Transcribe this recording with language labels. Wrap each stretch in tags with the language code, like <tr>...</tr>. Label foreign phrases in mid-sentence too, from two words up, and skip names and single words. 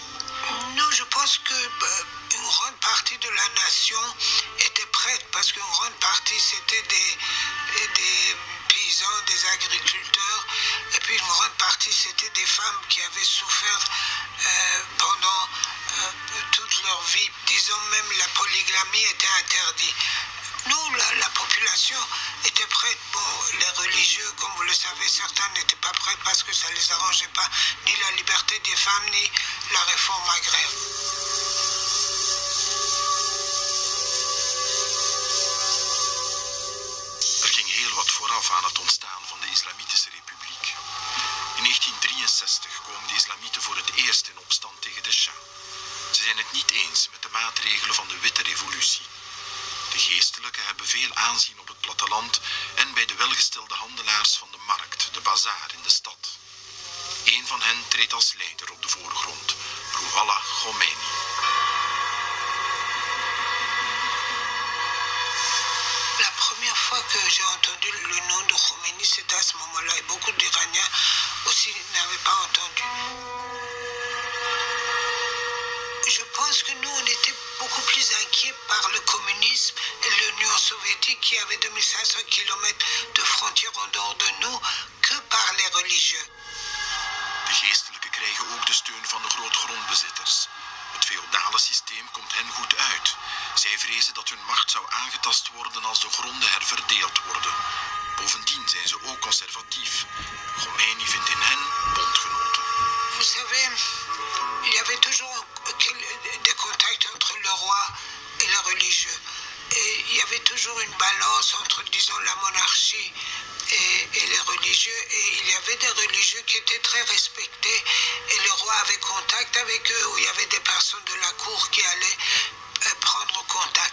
<fr>Non, je pense que une grande partie de la nation était prête parce qu'une grande partie c'était des paysans, des agriculteurs, et puis une grande partie c'était des femmes qui avaient souffert pendant toute leur vie. Disons même la polygamie était interdite. Nous, la population était prête. Bon, les religieux, comme vous le savez, certains n'étaient pas prêts parce que ça ne les arrangeait pas, ni la liberté des femmes, ni la réforme agraire.</fr> <nl>Er ging heel wat vooraf aan het ontstaan van de Islamitische Republiek. In 1963 komen de islamieten voor het eerst in opstand tegen de Shah. Ze zijn het niet eens met de maatregelen van de Witte Revolutie. De geestelijken hebben veel aanzien op het platteland en bij de welgestelde handelaars van de markt, de bazaar in de stad. Een van hen treedt als leider op de voorgrond, Ruhollah Khomeini.</nl> <fr>La première fois que j'ai entendu le nom de Khomeini, c'était à ce moment-là, et beaucoup d'Iraniens aussi n'avaient pas entendu. Je pense pense que nous, on était beaucoup plus inquiets par le communisme et l'Union soviétique qui avait 2500 km de frontières en dehors de nous que par les religieux.</fr> <nl>De geestelijken krijgen ook de steun van de grootgrondbezitters. Het feodale systeem komt hen goed uit. Zij vrezen dat hun macht zou aangetast worden als de gronden herverdeeld worden. Bovendien zijn ze ook conservatief. Khomeini vindt in hen bondgenoten.</nl> <fr>Vous savez, il y avait toujours des contacts entre le roi et les religieux. Et il y avait toujours une balance entre, disons, la monarchie et les religieux. Et il y avait des religieux qui étaient très respectés. Et le roi avait contact avec eux, où il y avait des personnes de la cour qui allaient prendre contact.</fr>